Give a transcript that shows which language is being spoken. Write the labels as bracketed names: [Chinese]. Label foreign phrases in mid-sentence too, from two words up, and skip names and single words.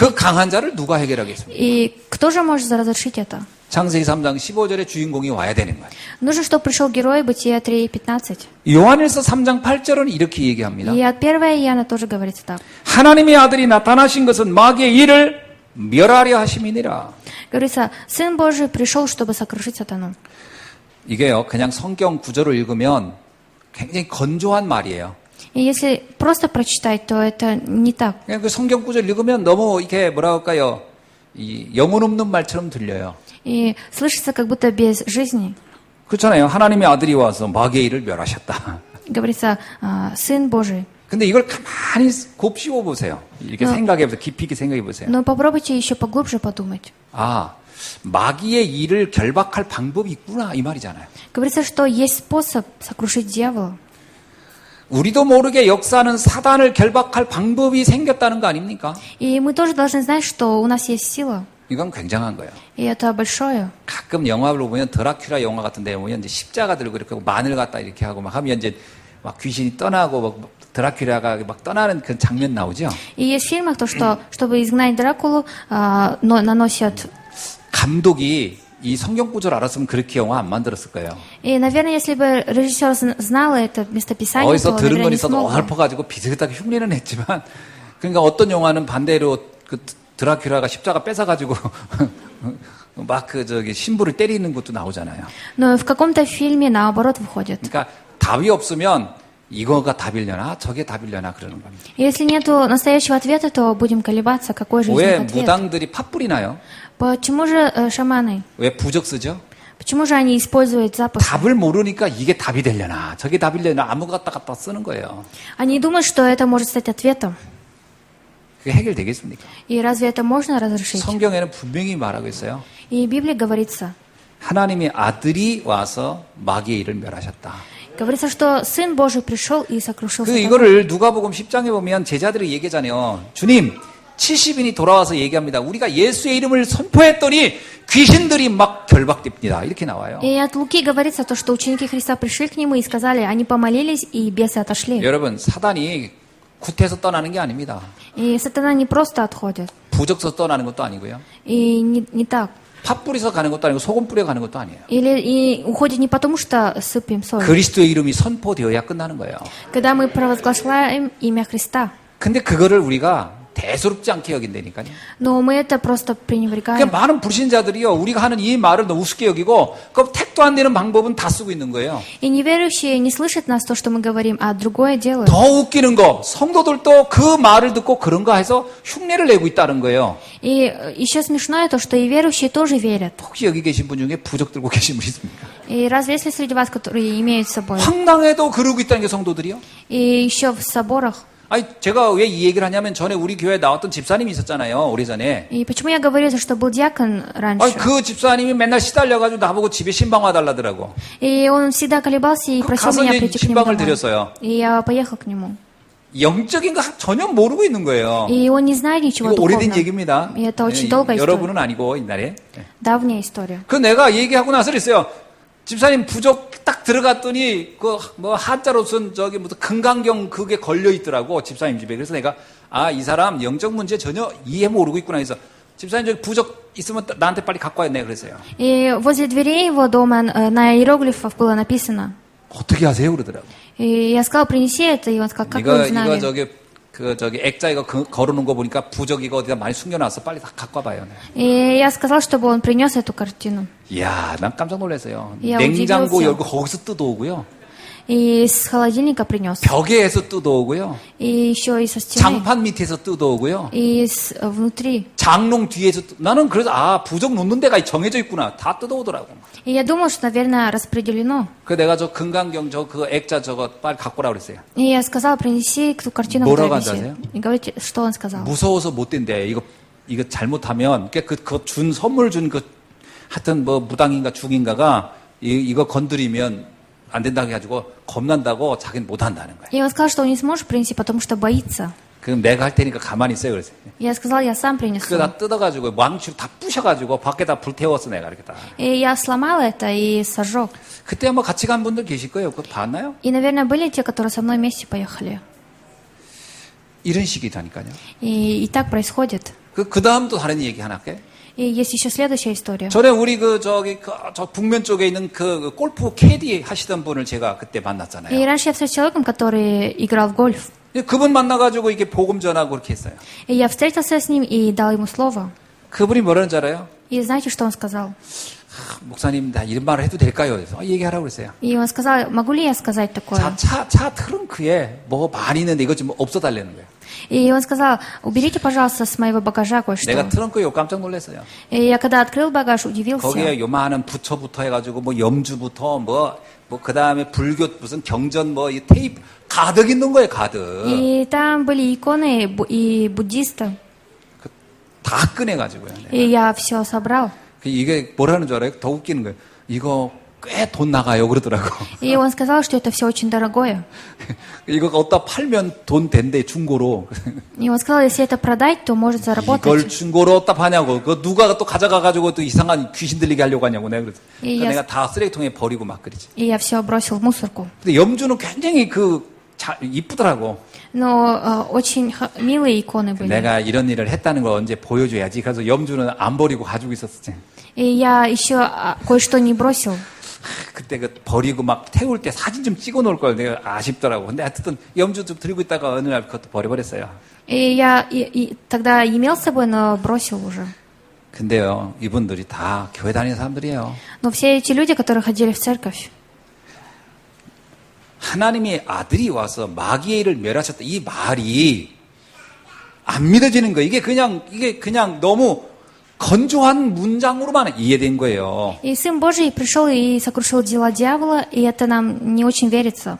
[Korean] 그 강한 자를 누가 해결하겠습니까? [Russian] И кто же может разрешить это? [Korean] 창세기 3장 15절에 주인공이 와야 되는 거예요. [Russian] Нужно, чтобы пришел герой, Бытие 3:15. [Korean] 요한일서 3장 8절은 이렇게 얘기합니다. [Russian] И от 1 Иоанна тоже говорится так. [Korean] 하나님의 아들이 나타나신 것은 마귀의 일을 멸하려 하심이니라. [Russian] Говорится, Сын Божий пришел, чтобы сокрушить сатану. [Korean] 이게요, 그냥 성경 구절을 읽으면 굉장히 건조한 말이에요. [Russian] И если просто прочитать, то это не так. [Korean] 그냥 그 성경 구절 읽으면 너무 이렇게 뭐라 할까요? 이 영혼 없는 말처럼 들려요. [Russian] И слышится, как будто без жизни. [Korean] 그렇잖아요. 하나님의 아들이 와서 마귀의 일을 멸하셨다. [Russian] Говорится, Сын Божий. [Korean] 근데 이걸 가만히 곱씹어 보세요. 이렇게 생각해 보세요. 깊이 있게 생각해 보세요. [Russian] Но попробуйте еще поглубже подумать. [Korean] 아, 마귀의 일을 결박할 방법이 있구나 이 말이잖아요. [Russian] Говорится, что есть способ сокрушить дьявола. [Korean] 우리도 모르게 역사는 사단을 결박할 방법이 생겼다는 거 아닙니까? [Russian] И мы тоже должны знать, что у нас есть сила. [Korean] 이건 굉장한 거예요. [Russian] И это большое. [Korean] 가끔 영화로 보면 드라큘라 영화 같은 데 보면 이제 십자가 들고 이렇게 하고 마늘 갖다 이렇게 하고 막 하면 이제 막 귀신이 떠나고 막 드라큘라가 막 떠나는 그 장면 나오죠. [Russian] И есть в фильмах то, что, чтобы изгнать Дракулу, но наносят... [Korean] 감독이 이 성경 구절 알았으면 그렇게 영화 안 만들었을 거예요. [Russian] И, наверное, если бы режиссер знал это местописание, [Korean] 어디서 [Russian] то, [Korean] 들은 [Russian] наверное, [Korean] 건 [Russian] не [Korean] 있어도 [Russian] смог бы. [Korean] 어설퍼가지고 비슷하게 흉내는 했지만 그러니까 어떤 영화는 반대로 그 드라큘라가 십자가 뺏어가지고 막 그 저기 신부를 때리는 것도 나오잖아요. [Russian] Но в каком-то фильме наоборот выходит. [Korean] 그러니까 답이 없으면 이거가 답이려나 저게 답이려나 그러는 겁니다. [Russian] Если нету настоящего ответа, то будем колебаться, какой же из [Korean] 왜 [Russian] них ответ. [Korean] 무당들이 팥불이 나요? [Russian] Почему же шаманы? [Korean] 왜 부적 쓰죠? [Russian] Почему же они используют запах? [Korean] 답을 모르니까 이게 답이 되려나 저게 답이 되려나 아무것도 갖다 쓰는 거예요. [Russian] Они думают, что это может стать ответом. [Korean] 그게 해결되겠습니까? [Russian] И разве это можно разрешить? [Korean] 성경에는 분명히 말하고 있어요. [Russian] И в Библии говорится, [Korean] 하나님의 아들이 와서 마귀의 일을 멸하셨다. [Russian] говорится, что Сын Божий пришел и сокрушил [Korean] 그 [Russian] сатану. [Korean] 이거를 누가복음 10장에 보면 제자들이 얘기하잖아요. 주님, 70인이 돌아와서 얘기합니다. 우리가 예수의 이름을 선포했더니 귀신들이 막 결박됩니다. 이렇게 나와요. [Russian] И от Луки говорится то, что ученики Христа пришли к нему и сказали, они помолились, и бесы отошли. [Korean] 여러분, 사단이 굿해서 떠나는 게 아닙니다. [Russian] И сатана не просто отходит. [Korean] 부적서 떠나는 것도 아니고요. [Russian] И не так. [Korean] 팥 뿌려서 가는 것도 아니고 소금 뿌려 가는 것도 아니에요. [Russian] Или и уходит не потому, что сыпем соль. [Korean] 그리스도의 이름이 선포되어야 끝나는 거예요. [Russian] Когда мы провозглашаем имя Христа. [Korean] 근데 그거를 우리가 대수롭지 않게 여긴다니까요. [Russian] Но мы это просто пренебрегаем. [Korean] 그러니까 많은 불신자들이요, 우리가 하는 이 말을 너무 우습게 여기고, 그 택도 안 되는 방법은 다 쓰고 있는 거예요. [Russian] И неверующие не слышат нас то, что мы говорим, а другое делают. [Korean] 더 웃기는 거, 성도들도 그 말을 듣고 그런가 해서 흉내를 내고 있다는 거예요. [Russian] И еще смешное то, что и верующие тоже верят. [Korean] 혹시 여기 계신 분 중에 부적 들고 계신 분 있습니까? [Russian] И разве если среди вас, которые имеют с собой? [Korean] 황당해도 그러고 있다는 게 성도들이요? [Russian] И еще в соборах. [Korean] 아니, 제가 왜 이 얘기를 하냐면 전에 우리 교회에 나왔던 집사님이 있었잖아요, 오래전에. [Russian] И почему я говорю, что был диакон раньше? [Korean] 아니, 그 집사님이 맨날 시달려가지고 나보고 집에 신방 와달라더라고. [Russian] И он всегда колебался и просил [Korean] 가서 [Russian] меня [Korean] 이제 [Russian] прийти к нему [Korean] 신방을 [Russian] домой. [Korean] 드렸어요. [Russian] И я поехал к нему. [Korean] 영적인 거 전혀 모르고 있는 거예요. [Russian] И он не знает ничего [Korean] 이거 오래된 [Russian] духовного. [Korean] 얘기입니다. [Russian] И это очень долгая история. [Korean] 여러분은 아니고 옛날에. [Russian] Давняя история. [Korean] 그 내가 얘기하고 나서 그랬어요. 집사님 부적 딱 들어갔더니 그 뭐 한자로 쓴 저기 무슨 금강경 그게 걸려 있더라고 집사님 집에. 그래서 내가 아, 이 사람 영적 문제 전혀 이해 모르고 있구나 해서 집사님 저기 부적 있으면 나한테 빨리 갖고 와야 돼 그랬어요. [Russian] И возле дверей его дома на иероглифах было написано. [Korean] 어떻게 하세요 그러더라고. [Russian] И я сказал, принеси это, и он сказал, как вы [Korean] 이거 [Russian] узнали? [Korean] 저기 액자 이거 걸어놓은 거 보니까 부적 이거 어디다 많이 숨겨놨어. 빨리 다 갖고 와봐요. [Russian] И я сказал, чтобы он принес эту картину. [Korean] 이야, 난 깜짝 놀랐어요. 야, 냉장고 [Russian] удивился. [Korean] 열고 거기서 뜯어오고요. [Russian] И с холодильника принес. [Korean] 벽에서 뜯어오고요. [Russian] И еще и со стены. [Korean] 장판 밑에서 뜯어오고요. [Russian] И внутри. [Korean] 장롱 뒤에서 나는 그래서 아 부적 놓는 데가 정해져 있구나 다 뜯어오더라고. [Russian] И я думал, что, наверное, распределено. [Korean] 그 내가 저 금강경 그 액자 저거 빨리 갖고 오라 그랬어요. [Russian] И я сказал, принеси ту картину, [Korean] 뭐라고 [Russian] которая [Korean] 한다세요? [Russian] висит. И говорите, что он сказал. [Korean] 무서워서 못 된대. 이거 잘못하면 그 준 선물 준 그 하여튼 뭐 무당인가 중인가가 이거 건드리면 안 된다고 해가지고 겁난다고 자기는 못 한다는 거예요. [Russian] И он сказал, что он не сможет принести, потому что боится. [Korean] 그럼 내가 할 테니까 가만히 있어요. 그래서. [Russian] Я сказал, я сам принесу. [Korean] 그거 다 뜯어가지고 망치로 다 부셔가지고 밖에다 불태웠어 내가 이렇게 다. [Russian] И я сломал это и сожег. [Korean] 그때 한번 같이 간 분들 계실 거예요. 그거 봤나요? [Russian] И, наверное, были те, которые со мной вместе поехали. [Korean] 이런 식이다니까요. [Russian] И так происходит. [Korean] 그 다음 또 다른 얘기 하나 할게. [Russian] И есть еще следующая история. [Korean] 전에 우리 저 북면 쪽에 있는 그 골프 캐디 하시던 분을 제가 그때 [Russian] И [Korean] 만났잖아요. [Russian] раньше я встретился с человеком, который играл в гольф. [Korean] 그분 만나가지고 이게 복음 전하고 그렇게 했어요. [Russian] И я встретился с ним и дал ему слово. [Korean] 그분이 뭐라는 줄 알아요? [Russian] И знаете, что он сказал? [Korean] 목사님, 나 이런 말을 해도 될까요? 그래서 얘기하라고 그랬어요. [Russian] И он сказал, могу ли я сказать такое? [Korean] 차 트렁크에 뭐 많이 있는데 이거 좀 없어달라는 거예요. [Russian] И он сказал, уберите, пожалуйста, с моего багажа кое-что. [Korean] 내가 트렁크에 깜짝 놀랐어요. [Russian] И я когда открыл багаж, удивился. [Korean] 거기에 요만한 부처부터 해가지고 뭐 염주부터 뭐 그 다음에 불교 무슨 경전 뭐 이 테이프 가득 있는 거예요, 가득. [Russian] И там были иконы и буддисты. [Korean] 다 꺼내가지고요. [Russian] И я все собрал. [Korean] 이게 뭐라는 줄 알아요? 더 웃기는 거예요. 이거 꽤 돈 나가요, 그러더라고. [Russian] И он сказал, что это все очень дорогое. [Korean] 이거 어디다 팔면 돈 된대, 중고로. [Russian] И он сказал, если это продать, то может [Korean] 이걸 [Russian] заработать. [Korean] 중고로 어디다 파냐고. 그 누가 또 가져가가지고 또 이상한 귀신 들리게 하려고 하냐고. 내가 그래서. 이 내가 다 쓰레기통에 버리고 막 그러지. [Russian] И я все бросил в мусорку. [Korean] 근데 염주는 굉장히 이쁘더라고. [Russian] Но очень милые иконы были. [Korean] 내가 이런 일을 했다는 걸 언제 보여줘야지. 그래서 염주는 안 버리고 가지고 있었지. [Russian] И я еще кое-что не бросил. [Korean] 그때 그 버리고 막 태울 때 사진 좀 찍어 놓을 걸 내가 아쉽더라고. 근데 하여튼 염주 좀 들고 있다가 어느 날 그것도 버려버렸어요. [Russian] И я тогда имел с собой, но бросил уже. [Korean] 근데요, 이분들이 다 교회 다니는 사람들이에요. [Russian] Но все эти люди, которые ходили в церковь, [Korean] 하나님의 아들이 와서 마귀의 일을 멸하셨다. 이 말이 안 믿어지는 거예요. 이게 그냥 너무 건조한 문장으로만 이해된 거예요. [Russian] и Сын Божий пришел и сокрушил дела дьявола, и это нам не очень верится.